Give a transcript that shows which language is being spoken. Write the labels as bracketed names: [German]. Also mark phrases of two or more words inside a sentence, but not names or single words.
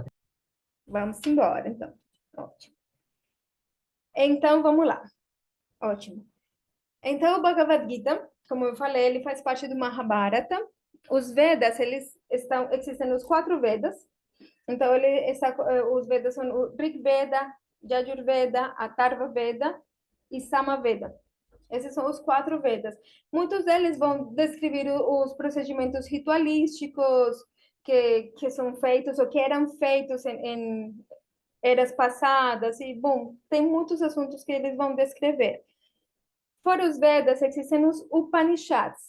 [Portuguese] Vamos embora, então. Ótimo. Então, vamos lá. Ótimo. Então, o Bhagavad Gita, como eu falei, ele faz parte do Mahabharata. Os Vedas, existem os 4 Vedas. Então, os Vedas são o Rig Veda, Yajur Veda, Atharva Veda e Sama Veda. Esses são os 4 Vedas. Muitos deles vão descrever os procedimentos ritualísticos que são feitos ou que eram feitos em eras passadas. E, bom, tem muitos assuntos que eles vão descrever. Fora os Vedas, existem os Upanishads.